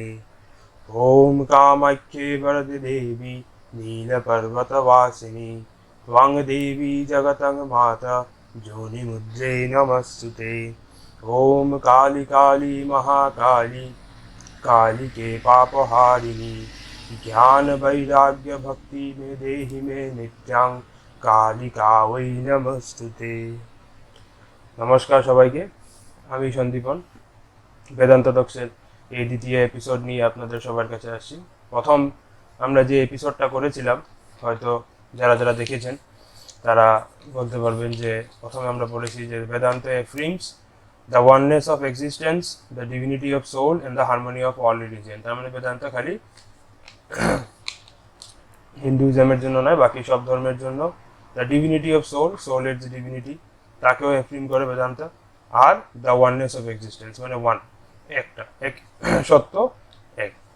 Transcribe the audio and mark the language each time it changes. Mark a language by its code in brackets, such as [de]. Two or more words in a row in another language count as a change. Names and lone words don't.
[sa] ओम कामाख्ये वरदे देवी नीलपर्वतवासिनी त्वं देवी जगतं माता जोनिमुद्रे नमस्तुते। ओम काली काली महाकाली कालिके पापहारिणी ज्ञान वैराग्य भक्ति में देहि में नित्यां कालिका वै नमस्तुते। [bn] নমস্কার সবাইকে, আমি সন্দীপন বেদান্ত টক্সের এই দ্বিতীয় এপিসোড নিয়ে আপনাদের সবার কাছে আসছি। প্রথম আমরা যে এপিসোডটা করেছিলাম, হয়তো যারা যারা দেখেছেন তারা বলতে পারবেন যে প্রথমে আমরা বলেছি যে বেদান্ত [en] affirms the oneness of existence, the divinity of soul and the harmony of all religion। [bn] তার মানে বেদান্ত খালি হিন্দুইজমের জন্য নয়, বাকি সব ধর্মের জন্য [en] the divinity of soul, [bn] সোলের যে ডিভিনিটি তাকেও এফ্রিম করে বেদান্ত, আর [en] the oneness of existence [bn] মানে ওয়ান, একটা, এক সত্য, এক।